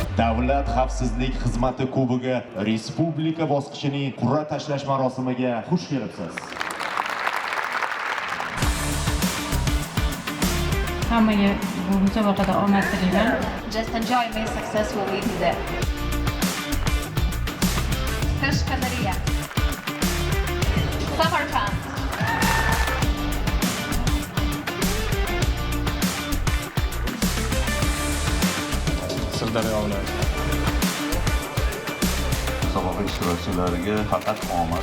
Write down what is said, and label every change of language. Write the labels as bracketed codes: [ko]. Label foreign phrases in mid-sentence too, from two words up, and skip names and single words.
[uz] Davlat xavfsizlik xizmati kubogi respublika bosqichining qur'a tashlash marosimiga xush kelibsiz. Hammaga bu musobaqada omad tilayman. [en] Just enjoy, be successful, we'll be there. [uz] Qashqadaryo. Samarqand. Sirdaryo viloyati. Musobaqa ishtirokchilariga faqat omad.